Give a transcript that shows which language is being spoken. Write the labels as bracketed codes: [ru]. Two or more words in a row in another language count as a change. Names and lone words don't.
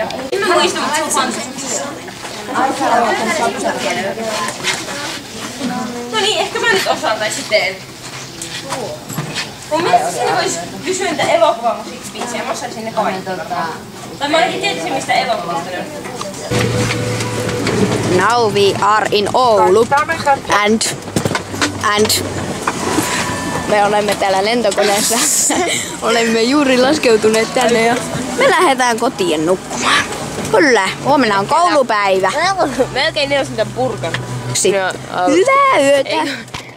[fi] En mä muista, mutta se on fansuksessa. No niin, ehkä mä nyt osaan tai sitten. Mun mielestä sinne vois kysyä niitä elokuvamusiikkibiisejä, mä osaisin ne kaikki. Tai mä ainakin tietäisin mistä elokuvasta ne on. [en] Now we are in Oulu and [fi] me olemme täällä lentokoneessa. Olemme juuri laskeutuneet tänne ja me lähdetään kotiin nukkumaan. Kyllä, huomenna on koulupäivä. Melkein ne olisi niitä purkan. Hyvää yötä.